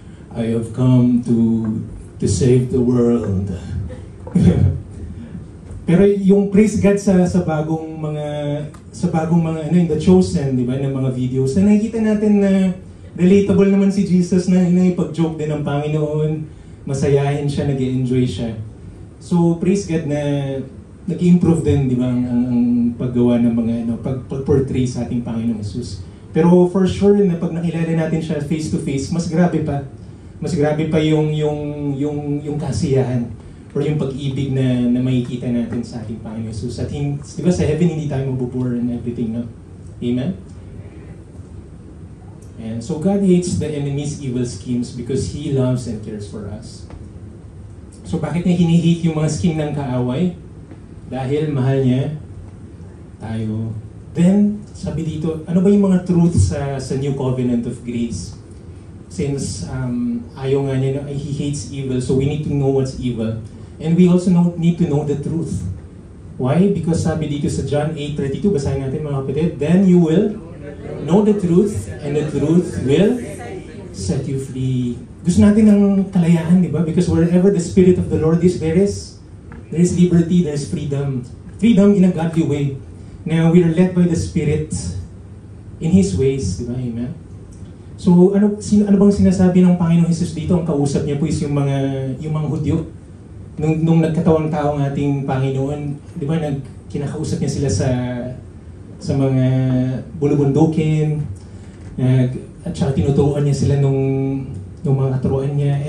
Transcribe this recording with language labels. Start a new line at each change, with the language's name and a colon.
English: I have come to save the world.
Filipino: Pero yung praise God sa bagong mga in The Chosen, di ba, ng mga videos, na nakikita natin na relatable naman si Jesus na ipag-joke din ng Panginoon, masayahin siya, nag-enjoy siya. So praise God na nag-improve din, di ba, ang paggawa ng mga pag-portray sa ating Panginoong Jesus. Pero for sure na pag nakilala natin siya face to face, mas grabe pa. Mas grabe pa yung kasiyahan or yung pag-ibig na makikita natin sa ating Panginoong Jesus. At di ba sa heaven hindi tayo mabubore and everything, no? Amen?
English: And so God hates the enemy's evil schemes because He loves and cares for us.
Filipino: So bakit niya hini-hate yung mga scheme ng kaaway? Dahil mahal niya tayo. Then, sabi dito, ano ba yung mga truth sa New Covenant of Grace?
English: Since
Filipino: ayaw nga niya,
English: He hates evil, so we need to know what's evil. And we also need to know the truth. Why? Because sabi dito sa John 8:32,
Filipino: basahin natin mga kapatid,
English: then you will know the truth, and the truth will set you free.
Filipino: Gusto natin ng kalayaan, di ba?
English: Because wherever the Spirit of the Lord is, there is liberty, there is freedom. Freedom in a godly way. Now, we are led by the Spirit in His ways, di ba?
Filipino: Amen? So, ano bang sinasabi ng Panginoong Jesus dito? Ang kausap niya po is yung mga Hudyo. Nung nagkatawang tao ng ating Panginoon, di ba, kinakausap niya sila sa mga bulubundukin, at saka tinuturuan niya sila nung mga katuruan niya.